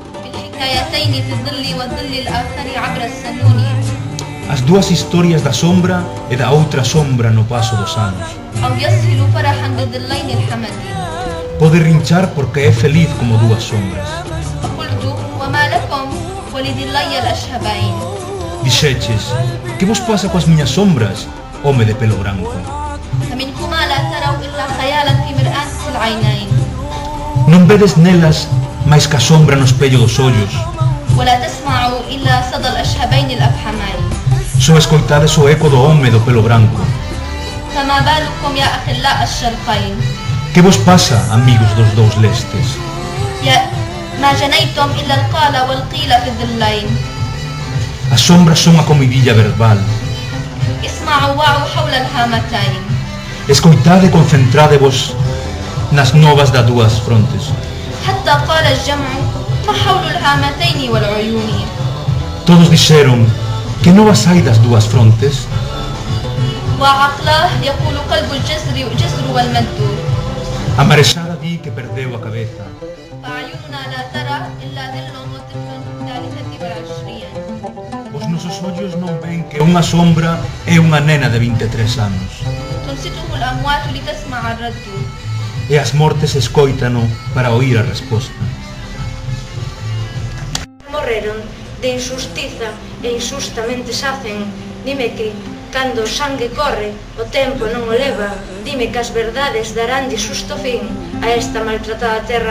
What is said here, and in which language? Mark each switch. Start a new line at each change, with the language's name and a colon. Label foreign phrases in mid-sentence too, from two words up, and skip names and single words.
Galician: As dúas historias da sombra e da outra sombra no paso dos anos. Pode rinchar porque é feliz como dúas sombras. Dixeches, que vos pasa coas miñas sombras, home de pelo branco?
Arabic: فمنكما لا تروا إلا خيالا في مرآة العينين
Galician: Non vedes nelas máis ca sombra no espello dos ollos.
Arabic: ولا تسمعوا إلا صدى الأشهبين الأفحمين
Galician: Só escoitades o eco do home do pelo branco.
Arabic: فما بالكم يا أخلاء الشرقين
Galician: Que vos pasa, amigos dos dous lestes?
Arabic: ما جنيتم إلا القال والقيل في الظلين
Galician: As sombras son a comidilla verbal.
Arabic: اسمعوا واعوا حول الهامتين
Galician: Escoitade e concentradevos nas novas das dúas frontes.
Arabic: حتى قال الجمع ما حول الهامتين والعيون
Galician: Todos dixeron, que novas hai das dúas frontes?
Arabic: وعقلاه يقول قلب الجزر والمد
Galician: A marexada di que perdeu a cabeza.
Arabic: فأعيننا لا ترى إلا ظل وطفل في الثالثة والعشرين
Galician: Os nosos ollos non ven que unha sombra é unha nena de 23 anos.
Arabic: تنصته الأموات لتسمع الرد
Galician: E as mortes escóitano para oír a resposta. Morreron de injustiza e injustamente xacen. Dime que, cando o sangue corre, o tempo non o leva. Dime que as verdades darán de xusto fin a esta maltratada terra.